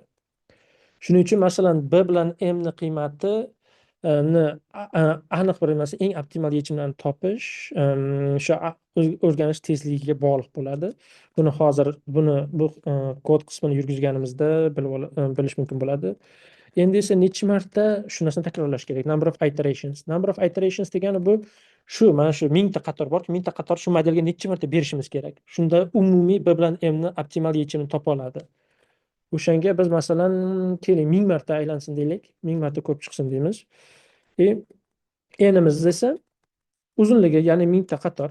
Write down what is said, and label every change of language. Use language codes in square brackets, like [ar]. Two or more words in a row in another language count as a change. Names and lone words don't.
[uz] Shuning uchun masalan b bilan m ni qiymati ni aniq bir emas, eng optimal yechimlarni topish shu o'rganish tezligiga bog'liq bo'ladi. Buni hozir bu kod qismini yurgizganimizda bilish mumkin bo'ladi. Endi esa necha marta shu narsani takrorlash kerak. [en] Number of iterations. Number of iterations [uz] degani bu mana shu mingta qator borki, mingta qator shu modelga necha marta berishimiz kerak. Shunda umumiy b bilan m ni optimal yechimini topa oladi. O'shanga biz masalan keling 1000 marta aylansin deylik, 1000 marta ko'p chiqsin deymiz. N'imiz esa uzunligi, ya'ni 1000 ta qator.